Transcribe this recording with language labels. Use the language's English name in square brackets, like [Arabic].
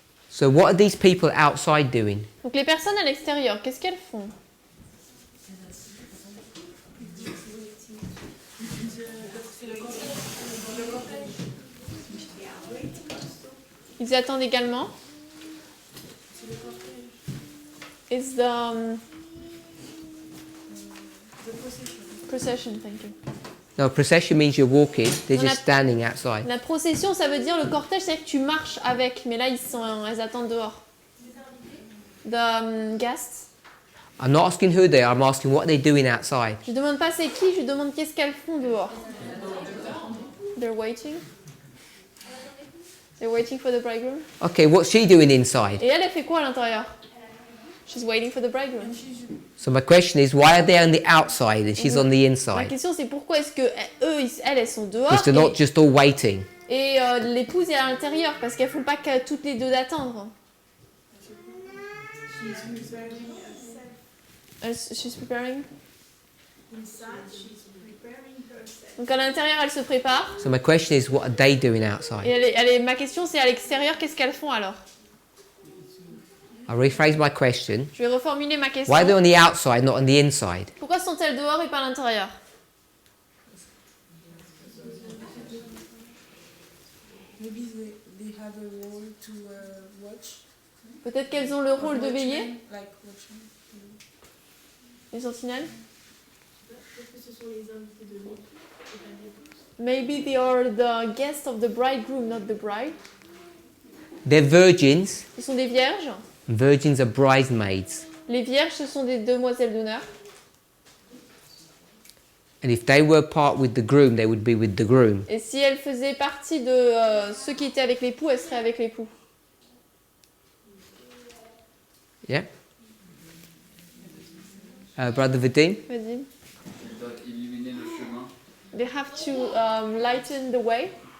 [English] So what are these people outside doing? [French] Donc les personnes à l'extérieur, qu'est-ce qu'elles font? Ils attendent également. [English] It's the procession, thank you. No, procession means you're walking. They're [French] On a- [English] just standing outside. [French] La procession, ça veut dire le cortège, c'est que tu marches avec, mais là elles attendent dehors. [English] The guests. I'm not asking who they are. I'm asking what they're doing outside. [French] Je demande pas c'est qui, je demande qu'est-ce qu'elles font dehors. [English] They're waiting. They're waiting for the bridegroom. Okay, what's she doing inside? [French] Et elle fait quoi à l'intérieur? [English] She's waiting for the bridegroom. So my question is, why are they on the outside and she's on the [French] La [English] inside? [French] question c'est pourquoi est-ce que elles sont dehors [English] Because they're not just all waiting. [French] et l'épouse est à l'intérieur parce qu'elles font pas que toutes les deux d'attendre. [English] She's preparing. [French] Donc à l'intérieur elle se prépare. [English] So my question is, what are they doing [French] Et [English] outside? [French] ma question c'est à l'extérieur qu'est-ce qu'elles font alors? [English] I'll rephrase my question. [French] Je vais reformuler ma question. [English] Why are they on the outside, not on the inside? [French] Pourquoi sont-elles dehors et pas à l'intérieur? [English] Maybe they have a role to watch. [French] Peut-être qu'elles ont le rôle de veiller, [English] Like watching. [French] les sentinelles. Peut-être que ce sont les invités de l'époux et pas de l'épouse. [English] Maybe they are the guests of the bridegroom, not the bride. They're virgins. [French] Ce sont des vierges. [English] Virgins are bridesmaids. [French] Les vierges, ce sont des demoiselles d'honneur. [English] And if they were part with the groom, they would be with the groom. [French] Et si elles faisaient partie de ceux qui étaient avec l'époux, elles seraient avec l'époux. [English] Yeah? Brother Vadim? [French] Vas-y. Ils doivent illuminer le chemin. [English] They have to lighten the way.